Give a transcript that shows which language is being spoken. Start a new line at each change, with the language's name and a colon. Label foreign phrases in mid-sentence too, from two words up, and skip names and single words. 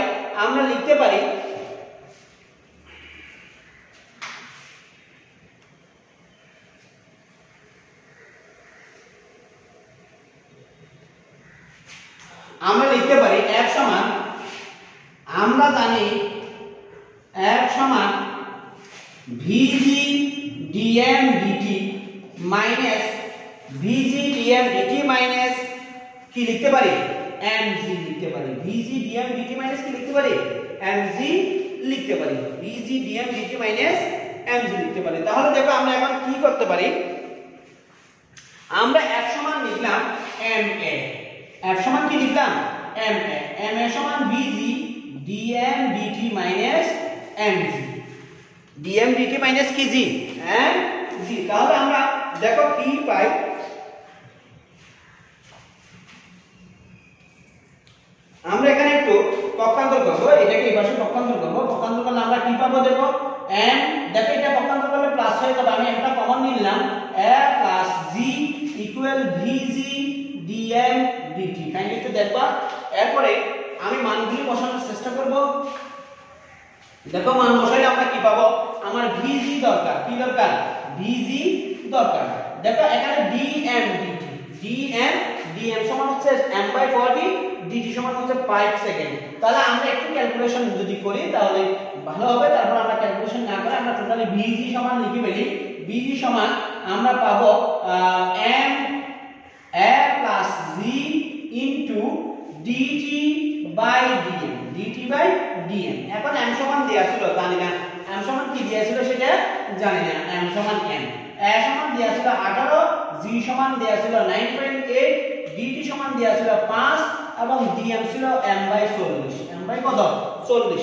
Bangla: আমরা লিখতে পারি F সমান, আমরা জানি F সমান VG dm dt মাইনাস কি লিখতে পারি? mg লিখতে পারি। VG dm dt মাইনাস কি লিখতে পারি? mg লিখতে পারি। VG dm dt মাইনাস mg লিখতে পারি। তাহলে দেখো আমরা এখন কি করতে পারি? আমরা F সমান লিখলাম ma। F সমান কি লিখলাম? ma সমান VG dm dt মাইনাস mg। dm dt মাইনাস কি? g g। তাহলে আমরা দেখো কি পাই? আমরা এখানে একটু পক্ষান্তর করব, এটাকে এই পাশে পক্ষান্তর করব। পক্ষান্তর করলে আমরা কি পাবো? দেখো m, দেখো এটা পক্ষান্তর করলে প্লাস হয়ে যাবে। আমি এটা কমন নিলাম, a প্লাস g ইকুয়াল VG dm dt। কাইন্ডলি একটু দেখবা। এরপরে আমি মানগুলি বসানোর চেষ্টা করব। দেখো মান বসাইলে আমরা কি পাবো? আমার VG দরকার। কি দরকার? VG দরকার। দেখো এখানে dm dt, dm সমান হচ্ছে m/4t, dt সমান হচ্ছে 5 সেকেন্ড। তাহলে আমরা একটু ক্যালকুলেশন যদি করি তাহলে ভালো হবে। তারপর আমরা ক্যালকুলেশন না করে আমরা টোটালি VG সমান লিখে ফেলি। VG সমান আমরা পাবো m a plus g into dt/dm। এখন m সমান দেয়া ছিল, জানি না m সমান কি দেয়া ছিল সেটা জানি না। m সমান m, a সমান দেয়া ছিল 18, g সমান দেয়া ছিল 9.8, dt সমান দেয়া ছিল 5 এবং dm ছিল m/40। m/কত? 40।